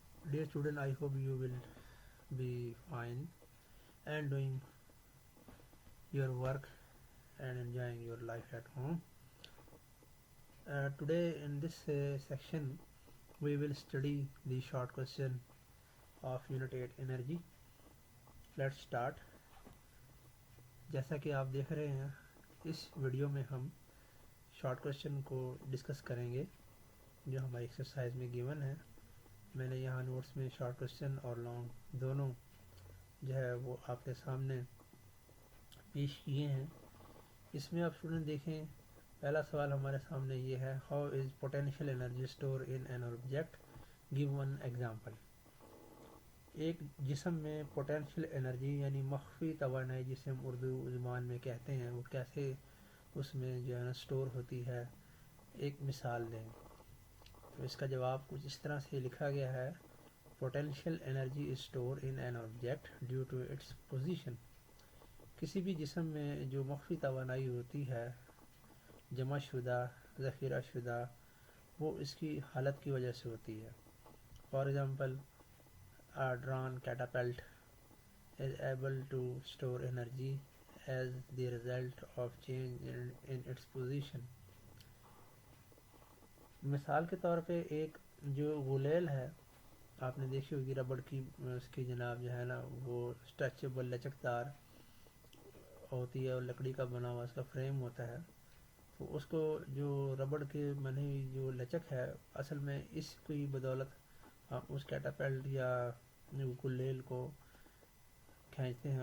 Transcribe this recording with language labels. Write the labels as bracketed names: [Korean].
[English] Dear student, I hope you will be fine and doing your work and enjoying your life at home. Today in this section we will study the short question of Unit 8 Energy. Let's start. [Hindi] जैसा कि आप देख रहे हैं इस video में हम short question को डिस्कस करेंगे जो हमारी एक्सरसाइज में गिवन है. मैंने यहाँ नोट्स में शॉर्ट क्वेश्चन और लॉन्ग दोनों जो है वो आपके सामने पेश किए हैं. इसमें आप स्टूडेंट देखें, पहला सवाल हमारे सामने ये है, [English] How is potential energy store in an object, give one example. [Hindi] एक जिस्म में पोटेंशियल एनर्जी यानी मख्फी तवानाई जिसे हम उर्दू ज़ुबान में कहते हैं वो कैसे उसमें जो है ना स्टोर होती है, एक मिसाल दें. तो इसका जवाब कुछ इस तरह से लिखा गया है, [English] Potential energy is store in an object due to its position. [Hindi] किसी भी जिस्म में जो मख्फी तवानाई होती है जमा शुदा ज़ख़ीरा शुदा वो इसकी हालत की वजह से होती है. [English] For example, a drawn catapult is able to store energy as the result of change in its position. [Hindi] मिसाल के तौर पे एक जो गुलेल है आपने देखी होगी रबड़ की, उसकी जनाब जो है ना वो स्ट्रेचेबल लचकदार होती है और लकड़ी का बना हुआ उसका फ्रेम होता है. तो उसको जो रबड़ के बनी हुई जो लचक है असल में इसकी बदौलत हम उस कैटापल्ट या गुलेल को खींचते हैं.